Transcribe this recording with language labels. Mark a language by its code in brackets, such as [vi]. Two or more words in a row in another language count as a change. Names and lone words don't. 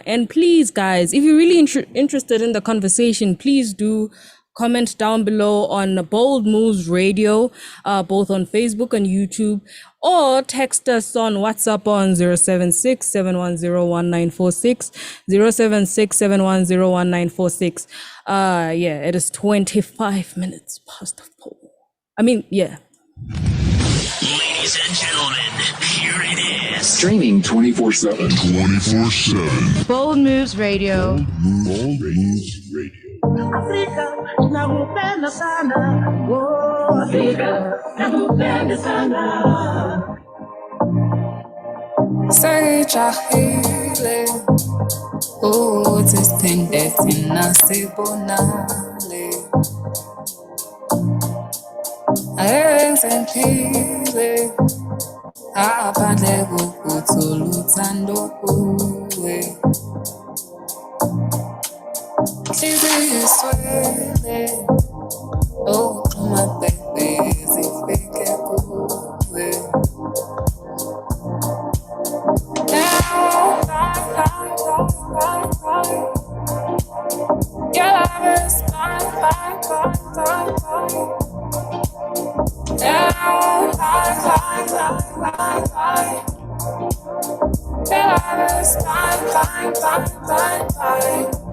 [en] And please, guys, if you're really interested in the conversation, please do comment down below on Bold Moves Radio, both on Facebook and YouTube, or text us on WhatsApp on 076-710-1946, 076-710-1946. It is 25 minutes past 4. I mean, yeah. Ladies and gentlemen, here it is. Streaming 24/7. 24/7. Bold Moves Radio. Bold Moves Radio. [sw] Afrika nakupenda sana. Oh, Afrika nakupenda sana. [zu] Sejahile ukuthi siphinde thina sibonane enze ngiphile aphandle kokuthola uthando kuwe Hliziyo iswele uxhuma baby zifike kuwe [en] Your love is mine. Yeah, coronavirus, bye.